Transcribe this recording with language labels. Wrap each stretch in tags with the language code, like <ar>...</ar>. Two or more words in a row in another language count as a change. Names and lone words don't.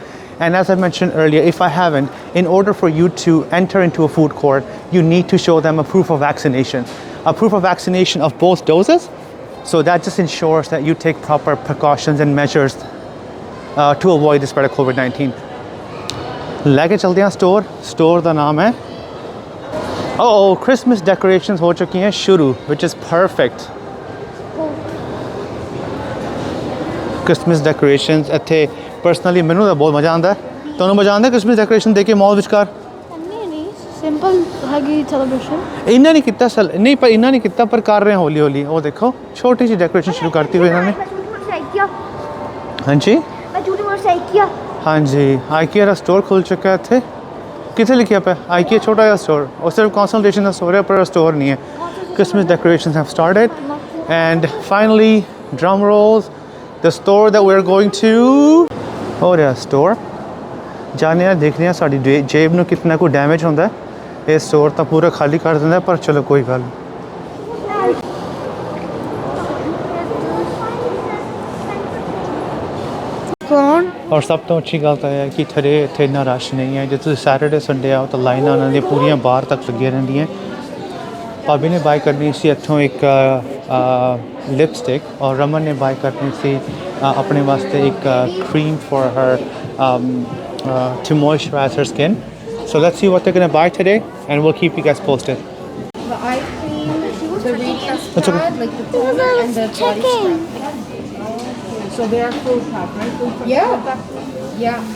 <en>And as I mentioned earlier, if I haven't, in order for you to enter into a food court, you need to show them a proof of vaccination of both doses. So that just ensures that you take proper precautions and measures to avoid the spread of COVID-19.</en> <hi>लेके चलते हैं स्टोर का नाम है</hi> <en>Christmas decorations</en> <hi>हो चुकी हैं शुरू</hi> <en>which is perfect. Christmas decorations</en> <pa>ਇੱਥੇ personally ਮੈਨੂੰ ਤਾਂ ਬਹੁਤ ਮਜ਼ਾ ਆਉਂਦਾ ਤੁਹਾਨੂੰ ਮਜ਼ਾ ਆਉਂਦਾ</pa> <en>Christmas decoration</en> <pa>ਦੇਖ ਕੇ ਮਾਲ ਵਿਚਕਾਰ ਸਿੰਪਲ ਹੈਗੀ ਸੈਲੀਬ੍ਰੇਸ਼ਨ ਇਹਨਾਂ ਨਹੀਂ ਕੀਤਾ ਨਹੀਂ ਪਰ ਇਹਨਾਂ ਨਹੀਂ ਕੀਤਾ ਪਰ ਕਰ ਰਹੇ ਹੌਲੀ ਹੌਲੀ ਉਹ ਦੇਖੋ ਛੋਟੀ ਜਿਹੀ ਡੈਕੋਰੇਸ਼ਨ ਸ਼ੁਰੂ ਕਰਤੀ ਹੋਈ ਇਹਨਾਂ ਨੇ ਹਾਂਜੀ ਮੈਂ ਝੂਠੀ ਮੋਟਰਸਾਈਕਲ ਕਿਆ ਹਾਂਜੀ ਆਈਕੀਆ ਦਾ ਸਟੋਰ ਖੁੱਲ ਚੁੱਕਾ ਹੈ ਇੱਥੇ ਕਿੱਥੇ ਲਿਖਿਆ ਪਿਆ ਆਈਕੀਆ ਛੋਟਾ ਜਿਹਾ ਸਟੋਰ ਉਹ ਸਿਰਫ ਕੰਸਲਟੇਸ਼ਨ ਦਾ ਸਟੋਰ ਹੈ ਪਰ ਸਟੋਰ ਨਹੀਂ ਹੈ</pa> <en>Christmas decorations have started and finally drum rolls the store that we're going to oh yeah store</en> <pa>ਜਾਣੇ ਆ ਦੇਖਦੇ ਆ ਸਾਡੀ ਜੇਬ ਨੂੰ ਕਿੰਨਾ ਕੁ ਡੈਮੇਜ ਹੁੰਦਾ ਇਹ ਸਟੋਰ ਤਾਂ ਪੂਰਾ ਖਾਲੀ ਕਰ ਦਿੰਦਾ ਪਰ ਚਲੋ ਕੋਈ ਗੱਲ ਔਰ ਸਭ ਤੋਂ ਅੱਛੀ ਗੱਲ ਤਾਂ ਇਹ ਹੈ ਕਿ ਇੱਥੇ ਇੰਨਾ ਰਸ਼ ਨਹੀਂ ਹੈ ਜੇ ਤੁਸੀਂ</pa> <en>Saturday Sunday</en> <pa>ਆਓ ਤਾਂ ਲਾਈਨਾਂ ਉਹਨਾਂ ਦੀਆਂ ਪੂਰੀਆਂ ਬਾਹਰ ਤੱਕ ਲੱਗੀਆਂ ਰਹਿੰਦੀਆਂ ਭਾਬੀ ਨੇ ਬਾਈ ਕਰਨੀ ਸੀ ਇੱਥੋਂ ਇੱਕ ਲਿਪਸਟਿਕ ਔਰ ਰਮਨ ਨੇ ਬਾਈ ਕਰਨੀ ਸੀ ਆਪਣੇ ਵਾਸਤੇ ਇੱਕ ਕਰੀਮ</pa> <en>for her to moisturize her skin. So let's see what they're gonna buy today, and we'll keep you guys posted. The eye cream, the recast That's okay. pad, like the toner and the body scrub. So they are full pack, right? Full pack. Yeah. Yeah.</en>